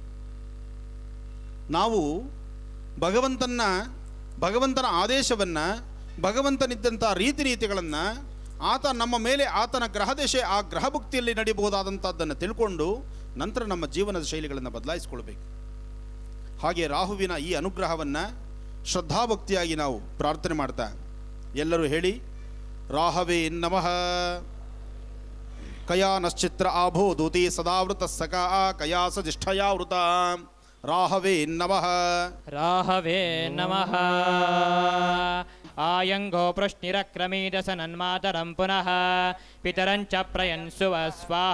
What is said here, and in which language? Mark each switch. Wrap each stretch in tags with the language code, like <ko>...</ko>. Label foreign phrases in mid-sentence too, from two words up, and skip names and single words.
<kn>ನಾವು ಭಗವಂತನ ಆದೇಶವನ್ನು, ಭಗವಂತನಿದ್ದಂಥ ರೀತಿ ನೀತಿಗಳನ್ನು, ಆತ ನಮ್ಮ ಮೇಲೆ ಆತನ ಗ್ರಹದಶೆ ಆ ಗ್ರಹಭುಕ್ತಿಯಲ್ಲಿ ನಡೀಬಹುದಾದಂಥದ್ದನ್ನು ತಿಳ್ಕೊಂಡು ನಂತರ ನಮ್ಮ ಜೀವನದ ಶೈಲಿಗಳನ್ನು ಬದಲಾಯಿಸಿಕೊಳ್ಬೇಕು. ಹಾಗೆ ರಾಹುವಿನ ಈ ಅನುಗ್ರಹವನ್ನು ಶ್ರದ್ಧಾಭಕ್ತಿಯಾಗಿ ನಾವು ಪ್ರಾರ್ಥನೆ ಮಾಡ್ತಾ ಎಲ್ಲರೂ ಹೇಳಿ,</kn> <sa>ರಾಹವೇ ನಮಃ. ಕಯಾ ನಶ್ಚಿತ್ರ ಆಭೋ ದೂತಿ ಸದಾವೃತ ಸಕಾ ಕಯಾ ಸಜಿಷ್ಠಯಾವೃತ ರಾಹವೇ ನಮಃ. ರಾಹವೇ ನಮಃ. ಆಯಂಗೋ ಪೃಷ್ಣಿರಕ್ರಮೀದಸ ನನ್ಮಾತರಂ ಪುನಃ ಪಿತರಂಚ ಪ್ರಯನ್ಸುವ ಸ್ವಾಹ.</sa>